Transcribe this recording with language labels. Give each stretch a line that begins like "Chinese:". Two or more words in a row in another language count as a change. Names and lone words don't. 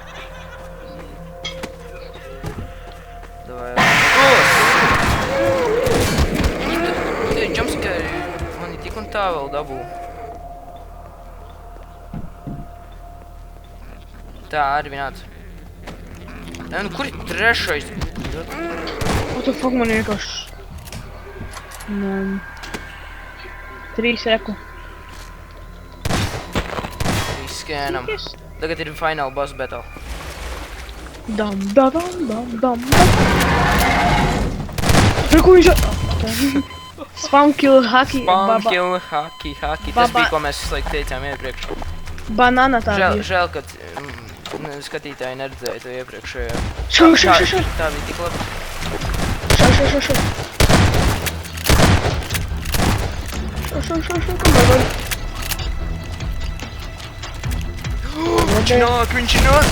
Latvian: Davai. Tie jumpscari mani tik un tā vēl dabū. Tā, Arvi nāc. Nu, kur ir trešais?
English: What the fuck,
Latvian: man vienkārši... 3 reku. Izskēnam. Tagad ir
English: final boss battle.
Latvian: Dam. Reku viņš...
English: Spam kill haki. Spam kill haki.
Latvian: Tas Baba. bija, ko mēs visu laiku teicām iepriekš. Banana tā bija. Žēl, ka skatītāji neredzēja to iepriekšējo. Šo. Tā bija tik labi. Šo. Viņš nāk.